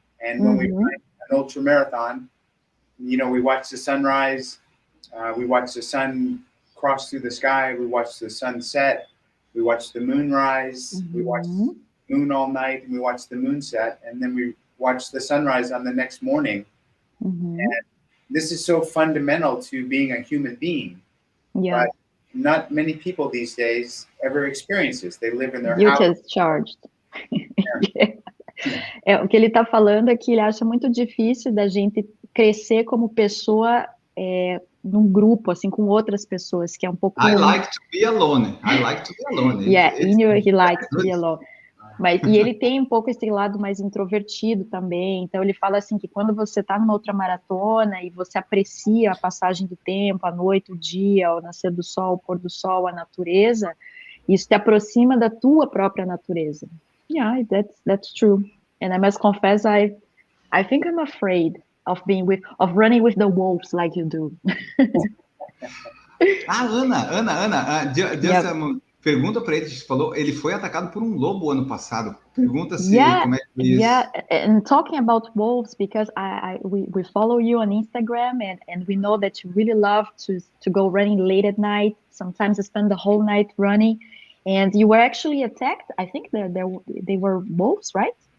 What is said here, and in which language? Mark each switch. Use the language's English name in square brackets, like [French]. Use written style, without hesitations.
[English] And when we run an ultra marathon, we watch the sunrise, we watch the sun cross through the sky, we watch the sunset, we watch the moon rise, we watch the moon all night, and we watch the moon set, and then we watch the sunrise on the next morning. And this is so fundamental to being a human being. Yeah. But not many people these days ever experience this. They live in their You house. just charged. [Portuguese] O que ele está falando é que ele acha muito difícil da gente crescer como pessoa num grupo, assim, com outras pessoas, que é um pouco... [English] I like to be alone. Yeah, he likes to be alone. [Portuguese] E ele tem um pouco esse lado mais introvertido também, então ele fala assim que quando você está numa outra maratona e você aprecia a passagem do tempo, a noite, o dia, o nascer do sol, o pôr do sol, a natureza, isso te aproxima da tua própria natureza. [English] Yeah, that's true. And I must confess, I think I'm afraid of running with the wolves like you do. [Portuguese] Ana, pergunta para ele, falou, ele foi atacado por um lobo ano passado. Pergunta se como é que foi isso. [English] Yeah, and talking about wolves, because we follow you on Instagram, and we know that you really love to go running late at night. Sometimes you spend the whole night running, and you were actually attacked. I think they were wolves, right?